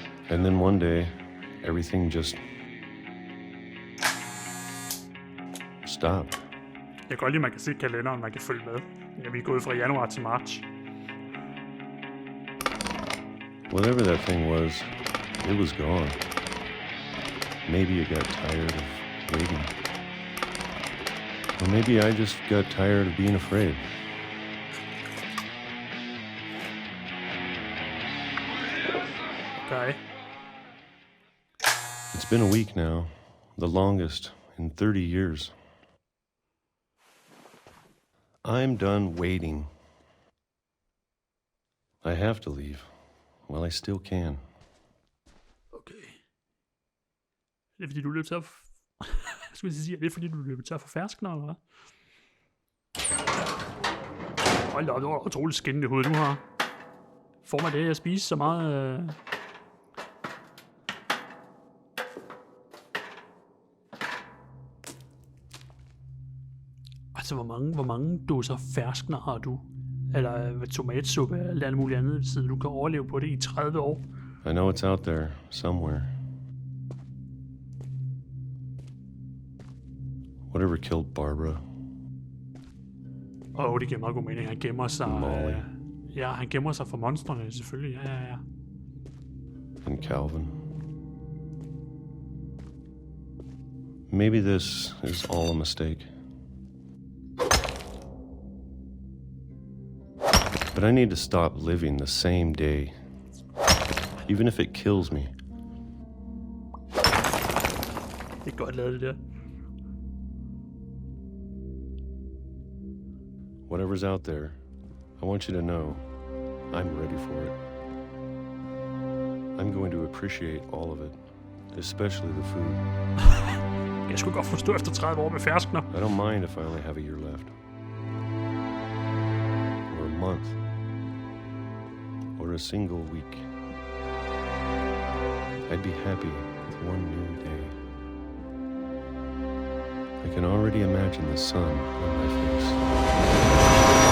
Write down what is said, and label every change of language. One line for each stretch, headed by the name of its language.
English: And then one day, everything just stopped.
Danish: Jeg kan godt lide, at man kan se kalenderen, man kan følge med. Ja, vi er gået fra januar til marts.
English: Whatever that thing was, it was gone. Maybe it got tired of waiting. Or maybe I just got tired of being afraid. Okay. It's been a week now, the longest in 30 years. I'm done waiting. I have to leave while I still can. Okay.
Danish: Er det fordi, du løb tør for... er det fordi, du løb tør for ferskner, eller hvad? Hold da, det var utroligt skinnende hoved, du har. Får man det at spise så meget? Altså, hvor mange dåser ferskner har du? Eller tomatsuppe eller alt muligt andet, siden du kan overleve på det i 30 år?
English: I know it's out there, somewhere. Whatever killed Barbara.
Danish: Det giver meget god mening. Han gemmer sig...
English: Molly.
Danish: Ja, han gemmer sig for monstrene, selvfølgelig. Ja.
English: And Calvin. Maybe this is all a mistake. But I need to stop living the same day. Even if it kills me.
Danish: Det er godt lavet, det der.
English: Whatever's out there, I want you to know I'm ready for it. I'm going to appreciate all of it, especially the food.
Danish: Jeg skulle godt forstå efter 30 år med ferskner.
English: I don't mind if I only have a year left. Or a month. Or a single week. I'd be happy with one new day. I can already imagine the sun on my face.